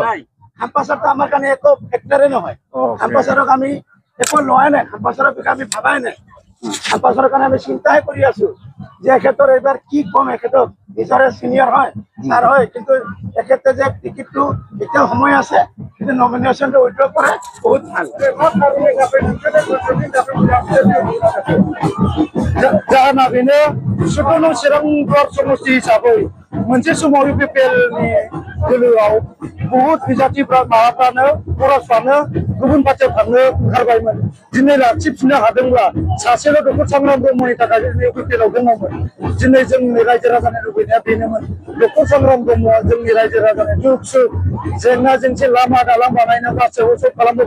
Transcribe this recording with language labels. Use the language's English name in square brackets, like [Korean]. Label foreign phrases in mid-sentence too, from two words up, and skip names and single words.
[Assamese] খাম্বা ছাৰটো আমাৰ কাৰণে একো ফেক্টৰে নহয় খাম্বা ছাৰক আমি একো লোৱাই নাই খাম্বা ছাৰক আমি ভাবাই নাই খাম্বা ছাৰৰ কাৰণে আমি চিন্তাই কৰি আছো যে এখেতৰ এইবাৰ কি কম এখেতক নিজৰে চিনিয়ৰ হয় ছাৰ হয় কিন্তু এখেতে যে টিকেটটো এতিয়াও সময় আছে কিন্তু নমিনেশ্যনটো উইথড্ৰ কৰে বহুত ভাল [Bodo] जाहोना बेनो सुखुनु चिरां ब्लक समष्टि हिसाबै मोनसे समाव इउपिपिएलनि दोलोआव बहुत बिजाथिफ्रा माबाफ्रानो खरसफ्रानो गुबुन पार्टियाव थांनो ओंखारबायमोन दिनै लाखिफिननो हादोंब्ला सासेल' डक्टर सांग्राम ब्रह्मनि थाखाय इउपिपिएलआव दङमोन दिनै जोंनि रायजो राजानि लुबैनाया बेनोमोन डक्टर सांग्राम ब्रह्मआ जोंनि रायजो राजानि दुख सुख जेंना जेंसि लामा दालां बानायनो गासैबो सब खालामबोबाय